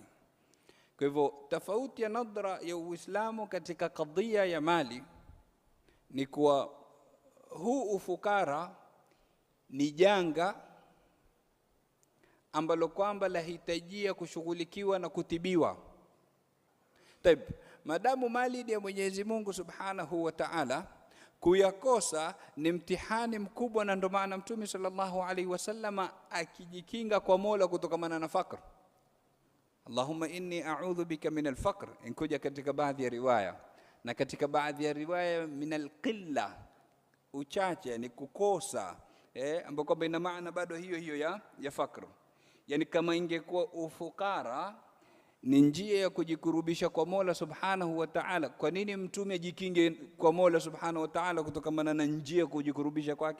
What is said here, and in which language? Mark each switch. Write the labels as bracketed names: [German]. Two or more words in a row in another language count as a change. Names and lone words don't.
[Swahili] Kwa hivyo tofauti ya nadra ya Uislamu katika kadhia ya mali ni kuwa huu ufukara ni janga ambalo kwamba lahitajia kushughulikiwa na kutibiwa. Taib, madamu mali ni ya Mwenyezi Mungu [Arabic] سبحانه وتعالى, [Swahili] kuyakosa ni mtihani mkubwa. Na ndio maana Mtume [Arabic] صلى الله عليه وسلم [Swahili] akijikinga kwa Mola kutokamana na fakr. [Arabic] اللهم إني أعوذ بك من الفقر, [Swahili] inkuja katika baadhi ya riwaya, na katika baadhi ya riwaya [Arabic] من القلة, [Swahili] uchache ni kukosa, ambapo kwamba ina maana bado hiyo ya fakr. Yani kama ingekuwa ufukara ni njia ya kujikurubisha kwa Mola [Arabic] سبحانه وتعالى, [Swahili] kwa nini Mtume ajikinge kwa Mola [Arabic] سبحانه وتعالى [Swahili] kutokana na njia kujikurubisha kwake?